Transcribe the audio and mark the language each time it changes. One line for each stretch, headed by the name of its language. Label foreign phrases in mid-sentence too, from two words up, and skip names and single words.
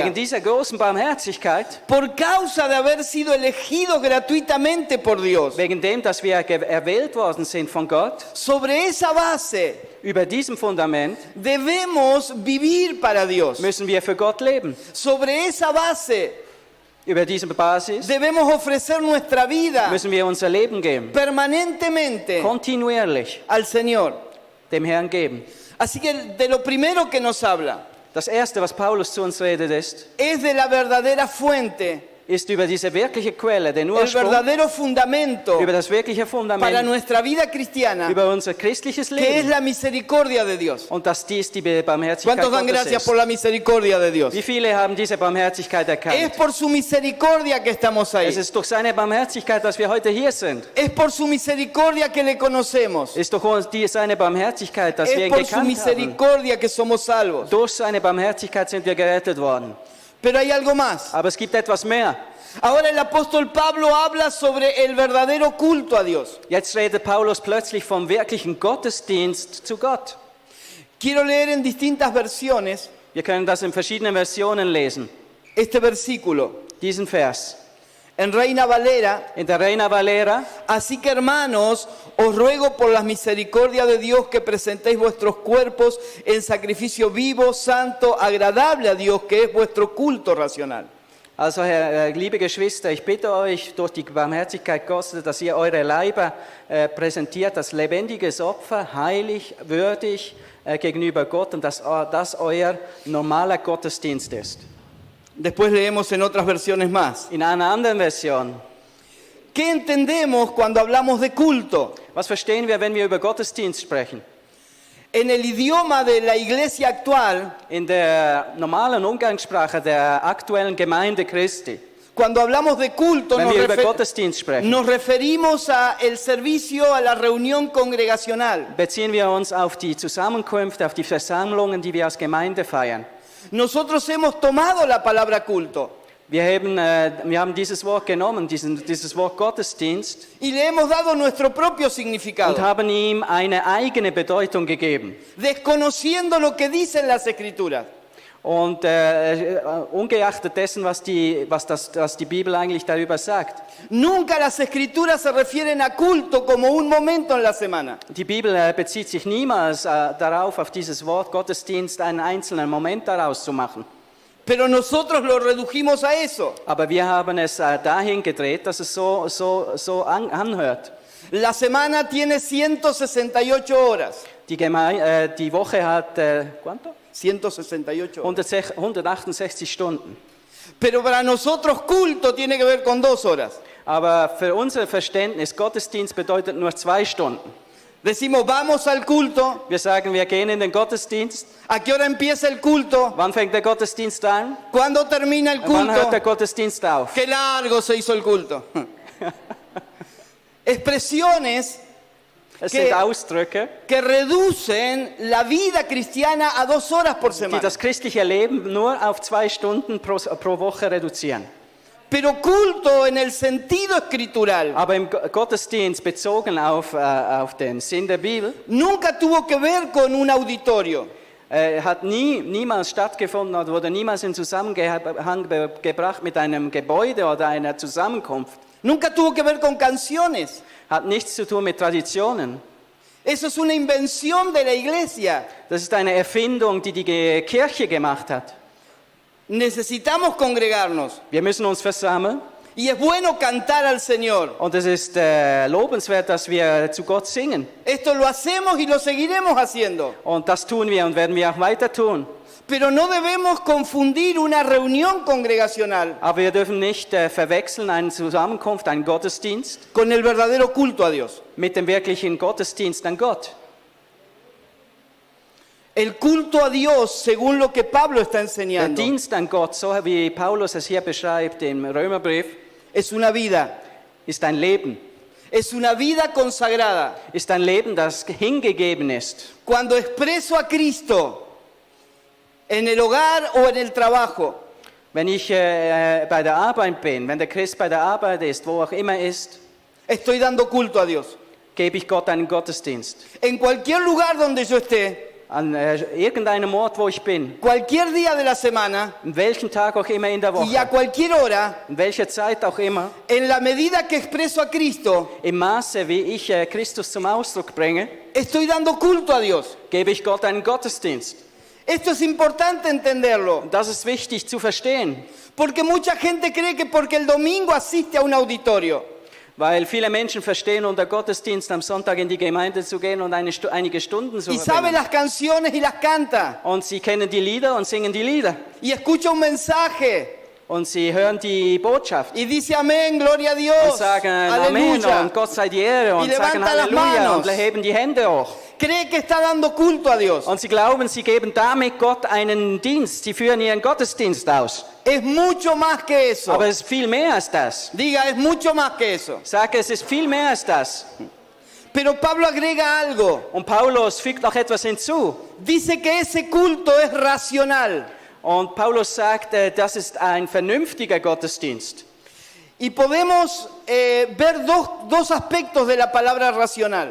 German: Wegen dieser großen Barmherzigkeit,
Spanish: por causa de haber sido elegidos gratuitamente por Dios,
German: wegen dem, dass wir erwählt worden sind von Gott,
Spanish: sobre esa base
German: über diesem Fundament
Spanish: debemos vivir para Dios.
German: müssen wir für Gott leben.
Spanish: Sobre esa base
German: Über diese Basis
Spanish: debemos ofrecer nuestra vida
German: müssen wir unser Leben geben,
Spanish: permanentemente
German: kontinuierlich
Spanish: al Señor.
German: dem Herrn geben.
Spanish: Así que de lo primero que nos habla
German: Das Erste, was Paulus zu uns redet,
Spanish: es de la verdadera fuente,
German: ist über diese wirkliche Quelle, den
Spanish: el
German: Ursprung,
Spanish: verdadero fundamento
German: über das wirkliche
Spanish: para
German: Fundament,
Spanish: nuestra vida cristiana,
German: über unser christliches
Spanish: que es
German: Leben.
Spanish: la misericordia de Dios.
German: Und dass dies die Barmherzigkeit
Spanish: ¿Cuántos dan
German: Gottes
Spanish: gracias
German: ist.
Spanish: por la misericordia de Dios?
German: Wie viele haben diese Barmherzigkeit
Spanish: Es
German: erkannt?
Spanish: por su misericordia que estamos ahí.
German: Es ist durch seine Barmherzigkeit, dass wir heute hier sind.
Spanish: Es por su misericordia que le conocemos.
German: Es ist durch seine Barmherzigkeit, dass wir
Spanish: Es
German: ihn
Spanish: por su
German: gekannt haben.
Spanish: misericordia que somos salvos.
German: Durch seine Barmherzigkeit sind wir gerettet worden.
Spanish: Pero hay algo más.
German: Aber es gibt etwas mehr.
Spanish: Ahora el apóstol Pablo habla sobre el verdadero culto a Dios.
German: Jetzt redet Paulus plötzlich vom wirklichen Gottesdienst zu Gott.
Spanish: Quiero leer en distintas versiones
German: Wir können das in verschiedenen Versionen lesen.
Spanish: este versículo.
German: Diesen Vers.
Spanish: En Reina Valera,
German: In der Reina Valera:
Spanish: así que hermanos, os ruego por las misericordias de Dios que presentéis vuestros cuerpos en sacrificio vivo, santo, agradable a Dios, que es vuestro culto racional.
German: Also, liebe Geschwister, ich bitte euch durch die Barmherzigkeit Gottes, dass ihr eure Leiber präsentiert als lebendiges Opfer, heilig, würdig gegenüber Gott und dass das euer normaler Gottesdienst ist.
Spanish: Después leemos en otras versiones más.
German: In einer anderen Version:
Spanish: ¿Qué entendemos cuando hablamos de culto?
German: Was verstehen wir, wenn wir über Gottesdienst sprechen?
Spanish: En el idioma de la iglesia actual,
German: In der normalen Umgangssprache der aktuellen Gemeinde Christi,
Spanish: cuando hablamos de culto,
German: wenn wir über Gottesdienst sprechen,
Spanish: nos referimos a el servicio, a la reunión congregacional.
German: beziehen wir uns auf die Zusammenkünfte, auf die Versammlungen, die wir als Gemeinde feiern.
Spanish: Nosotros hemos tomado la palabra culto
German: Wir haben dieses Wort genommen, dieses Wort Gottesdienst,
Spanish: y le hemos dado nuestro propio
German: und
Spanish: significado,
German: haben ihm eine eigene Bedeutung gegeben.
Spanish: desconociendo lo que dicen las escrituras.
German: Und ungeachtet dessen, was die Bibel eigentlich darüber sagt.
Spanish: Nunca las escrituras se refieren a culto como un momento en la semana.
German: Die Bibel bezieht sich niemals darauf, auf dieses Wort Gottesdienst, einen einzelnen Moment daraus zu machen.
Spanish: Pero nosotros lo redujimos a eso.
German: Aber wir haben es dahin gedreht, dass es so anhört.
Spanish: La semana tiene 168 horas.
German: Die Woche hat,
Spanish: ¿cuánto? 168 horas.
German: 168 Stunden.
Spanish: Pero para nosotros culto tiene que ver con 2 horas.
German: Aber für unser Verständnis, Gottesdienst bedeutet nur 2 Stunden.
Spanish: Decimos, vamos al culto.
German: Wir sagen, wir gehen in den Gottesdienst.
Spanish: ¿A qué hora empieza el culto?
German: Wann fängt der Gottesdienst an?
Spanish: ¿Cuándo termina el
German: Wann hört der
Spanish: culto?
German: Gottesdienst auf?
Spanish: Qué largo se hizo el culto. Expresiones
German: Es
Spanish: ¿Qué?
German: sind Ausdrücke,
Spanish: que reducen la vida cristiana a 2 horas por
German: die
Spanish: semana.
German: das christliche Leben nur auf 2 Stunden pro Woche reduzieren.
Spanish: Pero culto en el sentido escritural
German: Aber im Gottesdienst bezogen auf den Sinn der Bibel
Spanish: nunca tuvo que ver con un auditorio.
German: hat niemals stattgefunden oder wurde niemals in Zusammenhang gebracht mit einem Gebäude oder einer Zusammenkunft.
Spanish: Nunca tuvo que ver con canciones.
German: Hat nichts zu tun mit Traditionen.
Spanish: Eso es una invención de la iglesia.
German: Das ist eine Erfindung, die Kirche gemacht hat.
Spanish: Necesitamos congregarnos.
German: Wir müssen uns versammeln
Spanish: Y es bueno cantar al Señor.
German: und es ist lobenswert, dass wir zu Gott singen.
Spanish: Esto lo hacemos y lo seguiremos haciendo.
German: Und das tun wir und werden wir auch weiter tun.
Spanish: Pero no debemos confundir una reunión congregacional
German: Aber wir dürfen nicht verwechseln eine Zusammenkunft, einen Gottesdienst
Spanish: con el verdadero culto a Dios.
German: mit dem wirklichen Gottesdienst an Gott.
Spanish: El culto a Dios, según lo que Pablo está
German: Der
Spanish: enseñando,
German: Dienst an Gott, so wie Paulus es hier beschreibt im Römerbrief,
Spanish: es una vida.
German: ist ein Leben.
Spanish: Es una vida consagrada.
German: Ist ein Leben, das hingegeben ist.
Spanish: Cuando expreso a Cristo en el hogar o en el trabajo.
German: Wenn ich bei der Arbeit bin, wenn der Christ bei der Arbeit ist, wo auch immer ist,
Spanish: Estoy dando culto a Dios.
German: gebe ich Gott einen Gottesdienst.
Spanish: En cualquier lugar donde yo esté,
German: An irgendeinem Ort, wo ich bin,
Spanish: cualquier día de la semana
German: an welchem Tag auch immer in der
Spanish: y a
German: Woche,
Spanish: cualquier hora,
German: in welcher Zeit auch immer,
Spanish: en la medida que expreso a Cristo,
German: im Maße, wie ich Christus zum Ausdruck bringe,
Spanish: estoy dando culto a Dios.
German: gebe ich Gott einen Gottesdienst.
Spanish: Esto es importante entenderlo,
German: Und das ist wichtig zu verstehen,
Spanish: porque mucha gente cree que porque el domingo asiste a un auditorio,
German: weil viele Menschen verstehen unter Gottesdienst am Sonntag in die Gemeinde zu gehen und einige Stunden zu
Spanish: y sabe
German: verbringen.
Spanish: las canciones y las canta,
German: Und sie kennen die Lieder und singen die Lieder.
Spanish: y escucha un mensaje
German: Und sie hören die Botschaft
Spanish: y dice amén, gloria a
German: und
Spanish: Dios,
German: sagen Amen
Spanish: aleluya.
German: und Gott sei die Ehre und
Spanish: Y
German: sagen
Spanish: levanta las
German: Halleluja
Spanish: manos.
German: und heben die Hände hoch.
Spanish: Cree que está dando culto a Dios.
German: Und sie glauben, sie geben damit Gott einen Dienst. Sie führen ihren Gottesdienst aus.
Spanish: Es mucho más que eso.
German: Aber es ist viel mehr als das.
Spanish: Diga, es mucho más que eso.
German: Ich sage, es ist viel mehr als das.
Spanish: Pero Pablo agrega algo.
German: Und Paulus fügt noch etwas hinzu.
Spanish: Dice que ese culto es racional.
German: Und Paulus sagt, das ist ein vernünftiger Gottesdienst.
Spanish: Y podemos ver dos aspectos de la palabra racional.